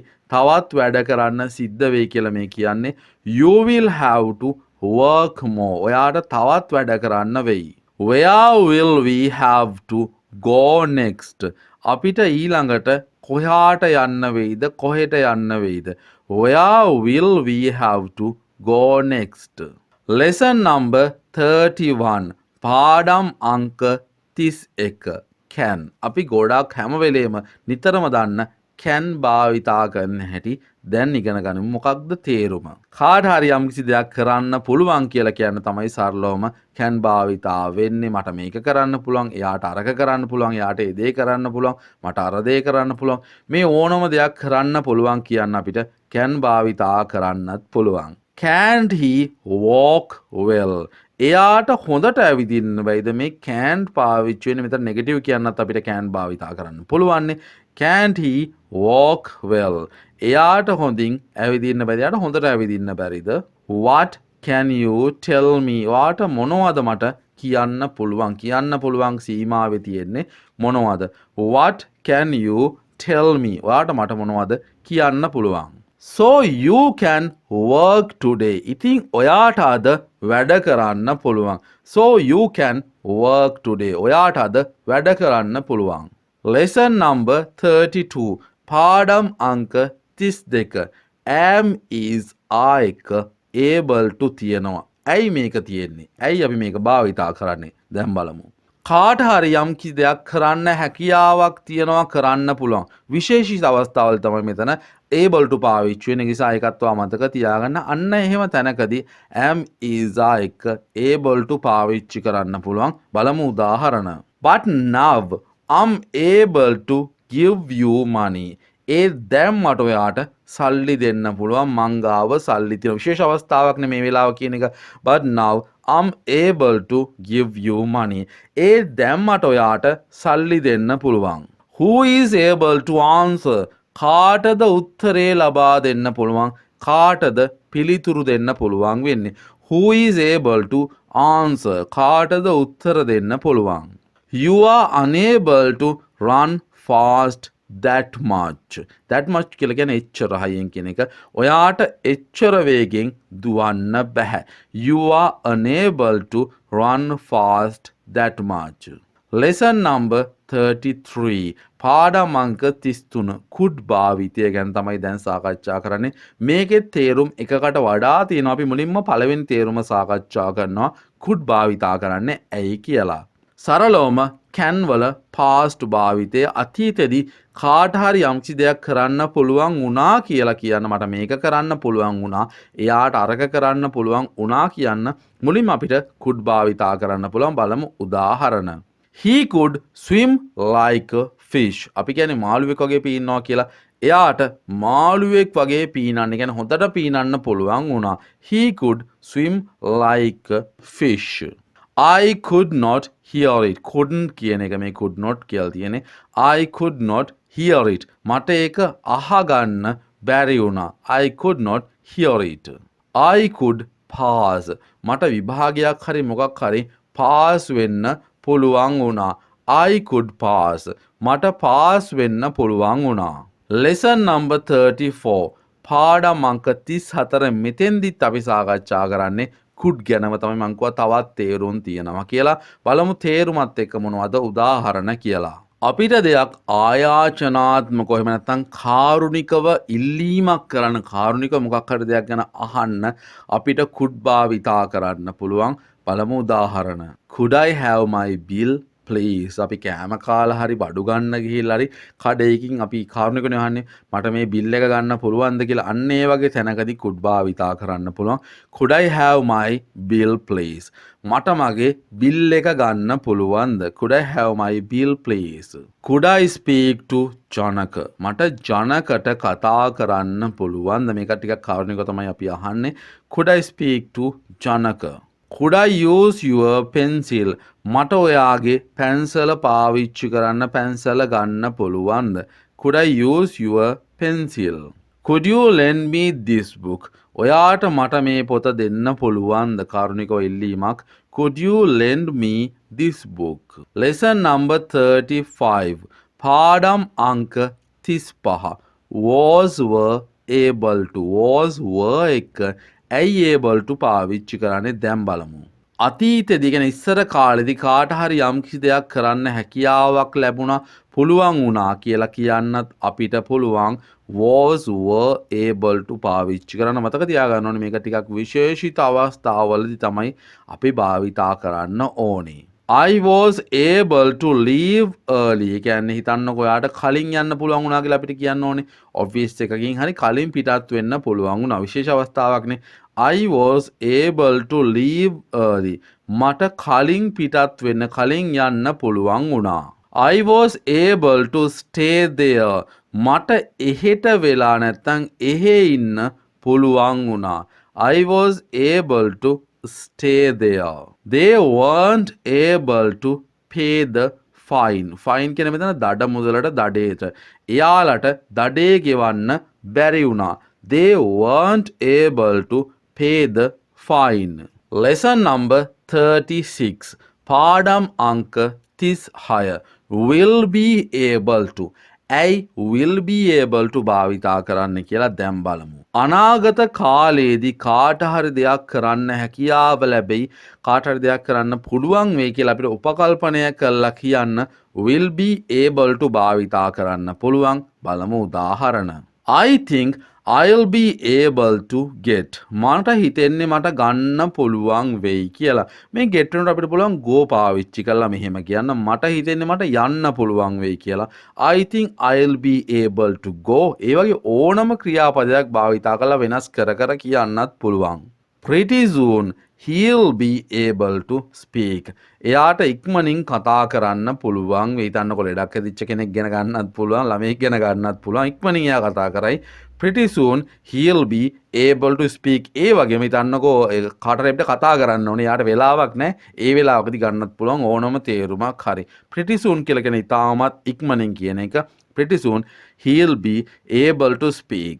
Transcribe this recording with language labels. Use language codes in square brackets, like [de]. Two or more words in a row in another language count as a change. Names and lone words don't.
[si] තවත් වැඩ කරන්න සිද්ධ වෙයි කියලා මේ කියන්නේ. [en] You will have to work more. [si] ඔයාට තවත් වැඩ කරන්න වෙයි. [en] Where will we have to go next? [si] අපිට ඊළඟට කොහාට යන්න වෙයිද? කොහෙට යන්න වෙයිද? [en] Where will we have to go next? Lesson number 31. [si] පාඩම් අංක 31. can. අපි ගොඩාක් හැම වෙලේම නිතරම දන්න can භාවිතා කරන හැටි දැන් ඉගෙන ගනිමු. මොකක්ද තේරුම? කාට හරි යම්කිසි දෙයක් කරන්න පුළුවන් කියලා කියන්න තමයි සරලවම can භාවිතා වෙන්නේ. මට මේක කරන්න පුළුවන්, එයාට අරක කරන්න පුළුවන්, එයාට ඒ දේ කරන්න පුළුවන්, මට අර දේ කරන්න පුළුවන්. මේ ඕනම දෙයක් කරන්න පුළුවන් කියන්න අපිට can භාවිතා කරන්නත් පුළුවන්. [en] Can't he walk well? [si] එයාට හොඳට ඇවිදින්න බැයිද? මේ can't පාවිච්චි වෙන්නේ මෙතන නෙගටිව් කියන්නත් අපිට can භාවිතා කරන්න පුළුවන්. [en] Can't he walk well? [si] එයාට හොඳින් ඇවිදින්න බැරිද? එයාට හොඳට ඇවිදින්න බැරිද? [en] What can you tell me? [si] ඔයාට මොනවද මට කියන්න පුළුවන්? කියන්න පුළුවන් සීමාවේ තියෙන්නේ මොනවද? [en] What can you tell me? [si] ඔයාට මට මොනවද කියන්න පුළුවන්? [en] So you can work today. [si] ඉතින් ඔයාට අද වැඩ කරන්න පුළුවන්. [en] So you can work today. [si] ඔයාට අද වැඩ කරන්න පුළුවන්. [en] Lesson number 32. [si] පාඩම් අංක 32. [en] am is [si] එක [en] able to [si] තියෙනවා. ඇයි මේක තියෙන්නේ? ඇයි අපි මේක භාවිතා කරන්නේ? දැන් බලමු. කාට හරි යම් කිසි දෙයක් කරන්න හැකියාවක් තියනවා කරන්න පුළුවන්. විශේෂිත අවස්ථාවල තමයි මෙතන [en] able to [si] පාවිච්චි වෙන නිසා ඒකත් ඔයා මතක තියාගන්න. අන්න එහෙම තැනකදී [en] am is [si] එක [en] able to [si] පාවිච්චි කරන්න පුළුවන්. බලමු උදාහරණ. [en] But now I'm able to give you money. [si] ඒ දැන් මට ඔයාට සල්ලි දෙන්න පුළුවන් මං ගාව සල්ලි තියෙන විශේෂ අවස්ථාවක් නේ මේ වෙලාව කියන එක. [en] But now I'm able to give you money. [si] ඒ දැන් මට ඔයාට සල්ලි දෙන්න පුළුවන්. [en] Who is able to answer? [si] කාටද උත්තරේ ලබා දෙන්න පුළුවන්? කාටද පිළිතුරු දෙන්න පුළුවන් වෙන්නේ? [en] Who is able to answer? [si] කාටද උත්තර දෙන්න පුළුවන්? [en] You are unable to run fast that much. That much [si] කියලා කියන්නේ එච්චර හයියෙන් කියන එක. ඔයාට එච්චර වේගෙන් දුවන්න බෑ. [en] You are unable to run fast that much. Lesson number 33. [si] පාඩම් අංක 33 could භාවිතය ගැන තමයි දැන් සාකච්ඡා කරන්නේ. මේකේ තේරුම් එකකට වඩා තියෙනවා. අපි මුලින්ම පළවෙනි තේරුම සාකච්ඡා කරනවා. could භාවිතා කරන්නේ ඇයි කියලා. සරලවම can වල past භාවිතය අතීතයේදී කාට හරි යම්කිසි දෙයක් කරන්න පුළුවන් වුණා කියලා කියන්න මට මේක කරන්න පුළුවන් වුණා එයාට අරක කරන්න පුළුවන් වුණා කියන්න මුලින්ම අපිට could භාවිතා කරන්න පුළුවන් බලමු උදාහරණ. [en] He could swim like a fish. [si] අපි කියන්නේ මාළුවෙක් වගේ පීනනවා කියලා. එයාට මාළුවෙක් වගේ පීනන්න කියන්නේ හොඳට පීනන්න පුළුවන් වුණා. [en] He could swim like a fish. I could not hear it. couldn't [si] කියන එක මේ [en] could not [si] කියලා තියෙන්නේ. [en] I could not hear it. [si] මට ඒක අහගන්න බැරි වුණා. [en] I could not hear it. I could pass. [si] මට විභාගයක් හරි මොකක් හරි pass වෙන්න පුළුවන් වුණා. [en] I could pass. [si] මට pass වෙන්න පුළුවන් වුණා. [en] Lesson number 34. [si] පාඩම් අංක 34 මෙතෙන්දිත් අපි සාකච්ඡා කරන්නේ could ගැනම තමයි මං කිව්වා තවත් තේරුම් තියෙනවා කියලා. බලමු තේරුමත් එක්ක මොනවද උදාහරණ කියලා. අපිට දෙයක් ආයාචනාත්මකව එහෙම නැත්නම් කාරුණිකව ඉල්ලීමක් කරන්න කාරුණිකව මොකක් හරි දෙයක් ගැන අහන්න අපිට could භාවිතා කරන්න පුළුවන්. බලමු උදාහරණ. [en] Could I have my bill please? [si] අපි කෑම කාලා හරි බඩු ගන්න ගිහිල්ලා හරි කඩේකින් අපි කාරුණිකනේ අහන්නේ මට මේ බිල් එක ගන්න පුළුවන්ද කියලා. අන්න ඒ වගේ තැනකදී could භාවිතා කරන්න පුළුවන්. [en] Could I have my bill please? [si] මට මගේ බිල් එක ගන්න පුළුවන්ද? [en] Could I have my bill please? Could I speak to ජනක? [si] මට ජනකට කතා කරන්න පුළුවන්ද? මේක ටිකක් කාරුණිකව තමයි අපි අහන්නේ. [en] Could I speak to ජනක? Could I use your pencil? [si] මට ඔයාගේ පැන්සල පාවිච්චි කරන්න පැන්සල ගන්න පුළුවන්ද? [en] Could I use your pencil? Could you lend me this book? [si] ඔයාට මට මේ පොත දෙන්න පුළුවන්ද? කාරුණිකව ඉල්ලීමක්. [en] Could you lend me this book? Lesson number 35. [si] පාඩම් අංක 35. [en] Was were able to. Was were [si] එක ඇයි [en] able to [si] පාවිච්චි කරන්නේ දැන් බලමු. අතීතයේදී කියන්නේ ඉස්සර කාලෙදී කාට හරි යම්කිසි දෙයක් කරන්න හැකියාවක් ලැබුණා පුළුවන් වුණා කියලා කියන්නත් අපිට පුළුවන් [en] was were able to [si] පාවිච්චි කරන්න. මතක තියාගන්න ඕනේ මේක ටිකක් විශේෂිත අවස්ථාවලදී තමයි අපි භාවිතා කරන්න ඕනේ. [en] I was able to leave early. [si] කියන්නේ හිතන්නකෝ ඔයාට කලින් යන්න පුළුවන් වුණා කියලා අපිට කියන්න ඕනේ. ඔෆිස් එකකින් හරි කලින් පිටත් වෙන්න පුළුවන් වුණා. විශේෂ අවස්ථාවක්නේ. [en] I was able to leave early. [si] මට කලින් පිටත් වෙන්න කලින් යන්න පුළුවන් වුණා. [en] I was able to stay there. [si] මට එහෙට වෙලා නැත්තම් එහෙ ඉන්න පුළුවන් වුණා. [en] I was able to stay there. They weren't able to pay the fine. [si] Fine කියන මෙතන දඩ මුදලට දඩේට. එයාලට දඩේ ගෙවන්න බැරි වුණා. [en] They weren't able to pay the fine. Lesson number 36. [si] පාඩම් අංක 36. [en] Will be able to. ඇයි will be able to [si] භාවිතා කරන්න කියලා දැන් බලමු. අනාගත කාලයේදී කාට හරි දෙයක් කරන්න හැකියාව ලැබෙයි කාට හරි දෙයක් කරන්න පුළුවන් වෙයි කියලා අපිට උපකල්පනය කරලා කියන්න [en] will be able to [si] භාවිතා කරන්න පුළුවන්. බලමු උදාහරණ. [en] I think I'll be able to get. [si] මට හිතෙන්නේ මට ගන්න පුළුවන් වෙයි කියලා. මේ get වලට අපිට පුළුවන් go පාවිච්චි කරලා මෙහෙම කියන්න. මට හිතෙන්නේ මට යන්න පුළුවන් වෙයි කියලා. [en] I think I'll be able to go. [si] ඒ වගේ ඕනම ක්‍රියාපදයක් භාවිතා කරලා වෙනස් කර කර කියන්නත් පුළුවන්. [en] Pretty soon he'll be able to speak. [si] එයාට ඉක්මනින් කතා කරන්න පුළුවන්. වෙයිතන්නකො ලෙඩක් ඇදිච්ච කෙනෙක් ගැන ගන්නත් පුළුවන්, ළමයෙක් ගැන ගන්නත් පුළුවන්. ඉක්මනින් එයා කතා කරයි. [en] Pretty soon he'll be able to speak. [si] ඒ වගේම හිතන්නකෝ කාටරෙබ්ට කතා කරන්න ඕනේ. යාට වෙලාවක් නැහැ. ඒ වෙලාවකදී ගන්නත් පුළුවන් ඕනම තේරුමක් හරි. [en] Pretty soon [si] කියලා කියන ඉතාමත් ඉක්මනින් කියන එක. [en] Pretty soon he'll be able to speak.